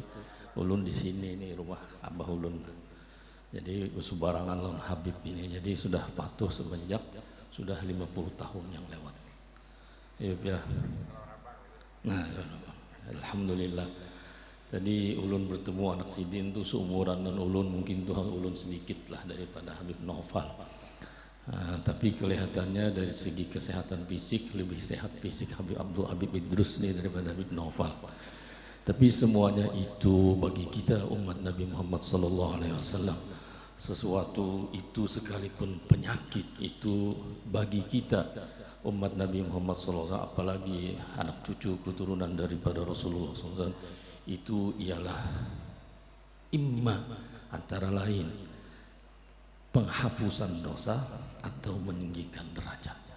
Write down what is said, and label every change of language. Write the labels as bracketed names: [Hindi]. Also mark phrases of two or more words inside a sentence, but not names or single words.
[Banjar] Ulun di sini, ini rumah abah ulun. Jadi usubarangan lawan Habib ini. [Indonesian] Jadi sudah patuh semenjak sudah 50 tahun yang lewat. Ya. Nah, alhamdulillah. [Banjar] Tadi ulun bertemu anak Sidin tuh seumuran dan ulun, mungkin tuh ulun sedikit lah daripada Habib Naufal. [Indonesian] Tapi kelihatannya dari segi kesehatan fisik lebih sehat fisik Habib Idrus nih daripada Habib Naufal. Tapi semuanya itu bagi kita umat Nabi Muhammad SAW, sesuatu itu sekalipun penyakit itu bagi kita umat Nabi Muhammad SAW, apalagi anak cucu keturunan daripada Rasulullah SAW, itu ialah imma antara lain penghapusan dosa atau meninggikan derajat.